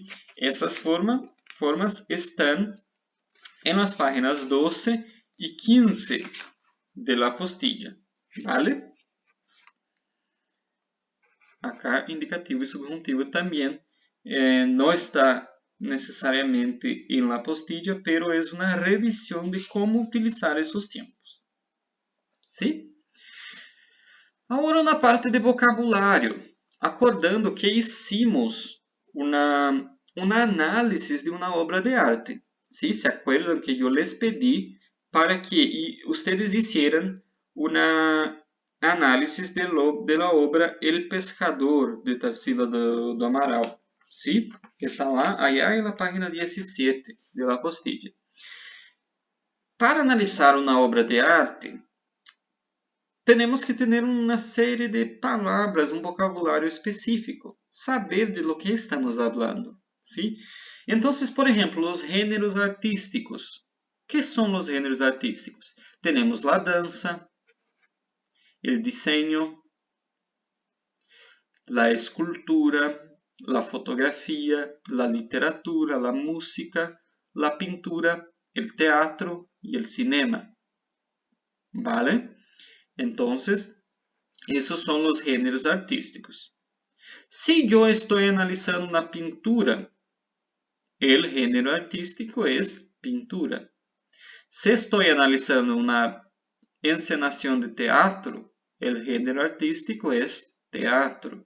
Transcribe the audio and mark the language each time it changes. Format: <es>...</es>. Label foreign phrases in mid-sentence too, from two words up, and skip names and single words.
<es>Esas formas formas están en las páginas 12 y 15 de la apostilla, ¿vale? Acá indicativo y subjuntivo también no está necesariamente en la apostilla, pero es una revisión de cómo utilizar esos tiempos. ¿Sí?</es> <pt>Agora na parte de vocabulário, acordando que hicimos uma análise de uma obra de arte.</pt> <es>¿Sí? ¿Se acuerdan que yo les pedí para que ustedes hicieran una análisis de la obra El Pescador, de Tarsila do Amaral?</es> <pt>¿Sí? Está lá,</pt> <es>allá en la página 17 de la apostilla.</es> <pt>Para analisar uma obra de arte, temos que ter uma série de palavras, um vocabulário específico, saber</pt> <es>de lo que estamos hablando, ¿sí?</es> <pt>Então, por exemplo, os gêneros artísticos. ¿Qué são os gêneros artísticos? Temos a dança, o diseño, a escultura, a fotografia, a literatura, a música, a pintura, o teatro e o cinema.</pt> <es>¿Vale? Entonces, esos son los géneros artísticos. Si yo estoy analizando una pintura, el género artístico es pintura. Si estoy analizando una encenación de teatro, el género artístico es teatro.</es>